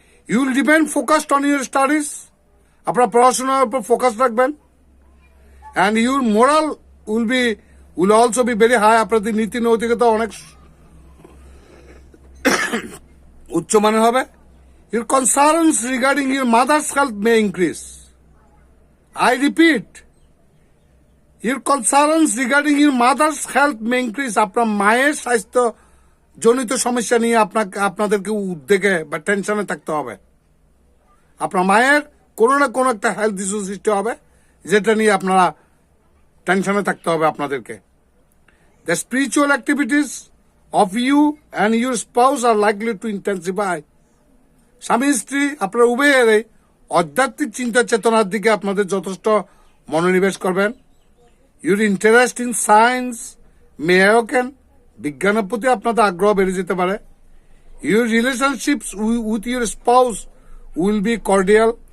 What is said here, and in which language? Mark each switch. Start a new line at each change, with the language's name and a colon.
English: You will remain focused on your studies.
Bangla: আপনারা পড়াশোনার উপর ফোকাস রাখবেন।
English: And your moral will also be very high.
Bangla: আপনাদের নীতি নৈতিকতা অনেক উচ্চমানের হবে।
English: Your concerns regarding your mother's health may increase. I repeat, your concerns regarding your mother's health may increase.
Bangla: আপনার মায়ের স্বাস্থ্য জনিত সমস্যা নিয়ে আপনাদেরকে উদ্বেগে বা টেনশনে থাকতে হবে। আপনার মায়ের কোনো না কোনো একটা হেলথ ইস্যু সৃষ্টি হবে যেটা নিয়ে আপনারা টেনশনে থাকতে হবে আপনাদেরকে।
English: The spiritual activities of you and your spouse are likely to intensify.
Bangla: স্বামী স্ত্রী আপনারা উভয়েরই আধ্যাত্মিক চিন্তা চেতনার দিকে আপনাদের যথেষ্ট মনোনিবেশ করবেন।
English: Your interest in science may awaken.
Bangla: বিজ্ঞানের প্রতি আপনাদের আগ্রহ বেড়ে যেতে পারে।
English: Your relationships with your spouse will be cordial.